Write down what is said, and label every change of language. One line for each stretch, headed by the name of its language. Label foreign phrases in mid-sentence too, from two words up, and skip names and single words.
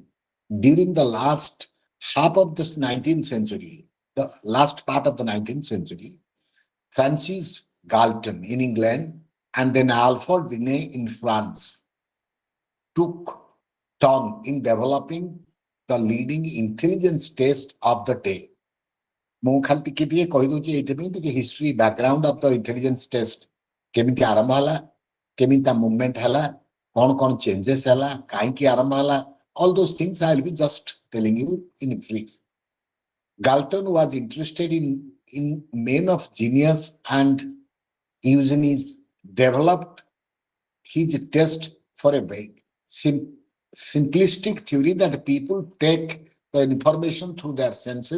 English: During the last half of the 19th century, the last part of the 19th century, Francis Galton in England and then Alfred Binet in France took turn in developing the leading intelligence test of the day.
Odia: ମୁଁ ଖାଲି ଟିକେ ଟିକେ କହିଦଉଛି ଏଇଥିପାଇଁ ଟିକେ
English: history background of the intelligence test
Odia: କେମିତି ଆରମ୍ଭ ହେଲା, କେମିତି ତା ମୁଭମେଣ୍ଟ ହେଲା, କଣ କଣ ଚେଞ୍ଜେସ୍ ହେଲା, କାହିଁକି ଆରମ୍ଭ ହେଲା,
English: all those things I will be just telling you in brief. Galton was interested in men of genius and Eugenides developed his test for a very simplistic theory that people take the information through their senses.